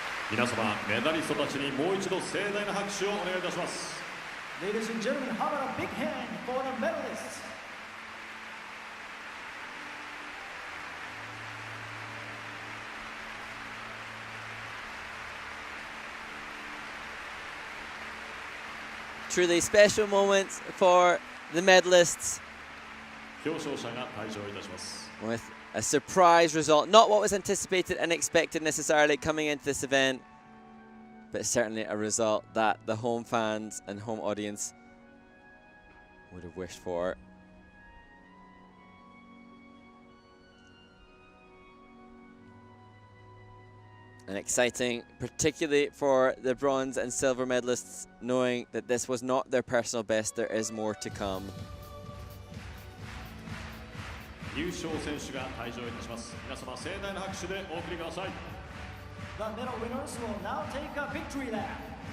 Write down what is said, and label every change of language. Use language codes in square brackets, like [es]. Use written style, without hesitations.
[ja] 皆様メダリストたちにもう一度盛大な拍手をお願いいたします。 [en] Ladies and gentlemen, how about a big hand for the medalists? Truly special moments for the medalists. [ja] 表彰者が退場いたします。 [en] With a surprise result, not what was anticipated and expected necessarily coming into this event, but certainly a result that the home fans and home audience would have wished for. And exciting, particularly for the bronze and silver medalists, knowing that this was not their personal best, there is more to come. [ja] 優勝選手が退場いたします。皆様盛大な拍手でお送りください。 [en] The medal winners will now take a victory lap.